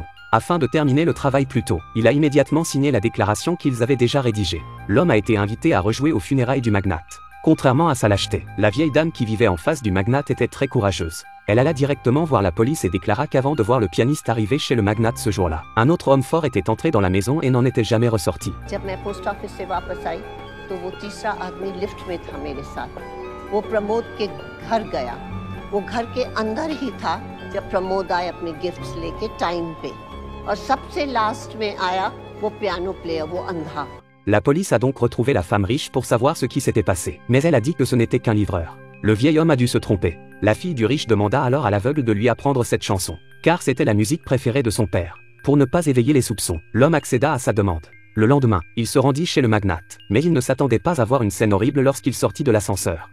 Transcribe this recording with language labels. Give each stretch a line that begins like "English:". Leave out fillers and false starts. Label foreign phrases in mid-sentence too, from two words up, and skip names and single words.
French: Afin de terminer le travail plus tôt, il a immédiatement signé la déclaration qu'ils avaient déjà rédigée. L'homme a été invité à rejouer aux funérailles du magnate. Contrairement à sa lâcheté, la vieille dame qui vivait en face du magnate était très courageuse. Elle alla directement voir la police et déclara qu'avant de voir le pianiste arriver chez le magnate ce jour-là, un autre homme fort était entré dans la maison et n'en était jamais ressorti.
Hindi: जब मैं
English: post office
Hindi: से वापस आई, तो वो तीसरा आदमी लिफ्ट में था मेरे साथ। वो प्रमोद के घर गया। वो घर के अंदर ही था जब प्रमोद आए अपने गिफ्ट्स लेके टाइम पे। और सबसे लास्ट में आया वो
English: piano player,
Hindi: वो अंधा।
French: La police a donc retrouvé la femme riche pour savoir ce qui s'était passé, mais elle a dit que ce n'était qu'un livreur. Le vieil homme a dû se tromper. La fille du riche demanda alors à l'aveugle de lui apprendre cette chanson, car c'était la musique préférée de son père. Pour ne pas éveiller les soupçons, l'homme accéda à sa demande. Le lendemain, il se rendit chez le magnate, mais il ne s'attendait pas à voir une scène horrible lorsqu'il sortit de l'ascenseur.